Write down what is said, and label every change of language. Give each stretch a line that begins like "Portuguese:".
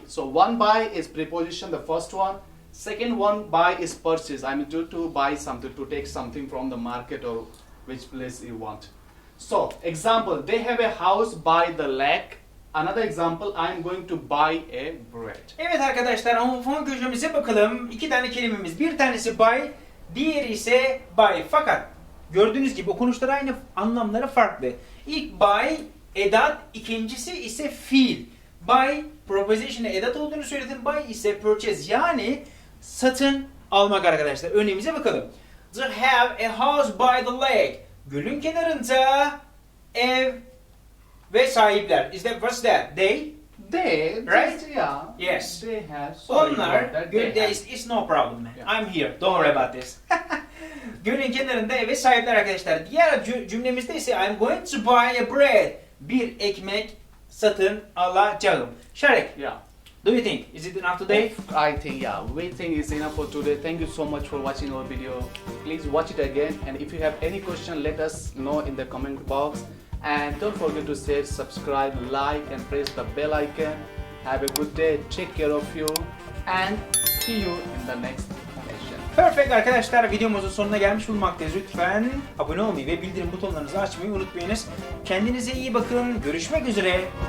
English: So one buy is preposition, the first one. Second one, buy is purchase. I mean to buy something, to take something from the market or which place you want. So example, they have a house by the lake. Another example, I am going to buy a bread.
Turkish: Evet arkadaşlar, homofon köşemize bakalım. İki tane kelimemiz. Bir tanesi buy, diğeri ise buy. Fakat gördüğünüz gibi okunuşları aynı, anlamları farklı. İlk buy edat, ikincisi ise fiil. Buy, preposition'a edat olduğunu söyledim. Buy ise purchase, yani satın almak arkadaşlar. Örneğimize bakalım.
English: To have a house by the lake.
Turkish: Gölün kenarında ev ve sahipler.
English: Is that what's that? They? They, Right? just, yeah. Yes. They have. Sorry
Turkish: Onlar,
English: about that, they have. it's no problem man. Yeah. I'm here. Don't worry about this.
Turkish: Gölün kenarında eve sahipler arkadaşlar. Diğer cümlemizde ise
English: I'm going to buy a bread.
Turkish: Bir ekmek satın alacağım.
English: Sharek, Yeah. do you think? Is it enough today? I think, yeah, we think it's enough for today. Thank you so much for watching our video. Please watch it again, and if you have any question, let us know in the comment box. And don't forget to share, subscribe, like, and press the bell icon. Have a good day. Take care of you, and see you in the next session.
Turkish: Perfect arkadaşlar, videomuzun sonuna gelmiş bulunmaktayız. Lütfen abone olmayı ve bildirim butonlarınızı açmayı unutmayınız. Kendinize iyi bakın. Görüşmek üzere.